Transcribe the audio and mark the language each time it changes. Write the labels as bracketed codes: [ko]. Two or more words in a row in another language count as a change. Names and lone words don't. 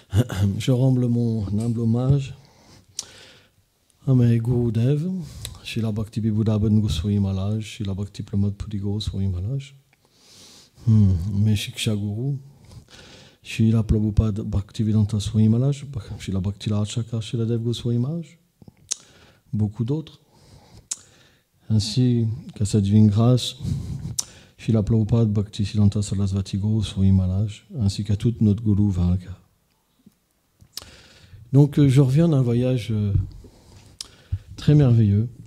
[fr] Je rends mon humble hommage à mes Gurudev, Srila Bhakti Vibhudaban Goswami Maharaj, Srila Bhakti Pramod Puri Goswami Maharaj, mes Shiksha Guru, Srila Prabhupada Bhaktivedanta Swami Maharaj, Srila Bhakti Rachaka Srila Dev Goswami Maharaj, beaucoup d'autres, ainsi qu'à cette divine grâce, Srila Prabhupada Bhaktisiddhanta Sarasvati Goswami Maharaj, ainsi qu'à toute notre Guru Varga. Donc je reviens d'un voyage très merveilleux.